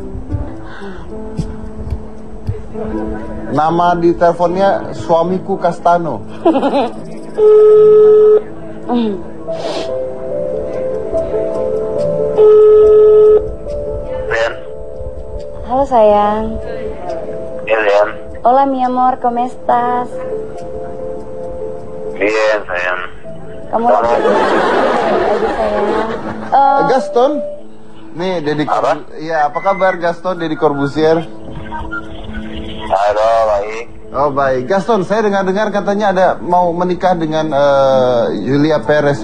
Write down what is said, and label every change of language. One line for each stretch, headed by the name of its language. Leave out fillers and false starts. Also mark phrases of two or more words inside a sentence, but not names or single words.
Indonesian: Nama di teleponnya suamiku Castano. Ren, Halo sayang. ya Ren.
Spanish: Hola mi amor, ¿cómo estás? Bien,
Indonesian: sayang. Kamu lagi sayang. Gaston, nih Deddy Iya, apa kabar Gaston, Deddy Corbuzier? Halo, baik. Oh baik, Gaston, saya dengar-dengar katanya ada mau menikah dengan Julia Perez.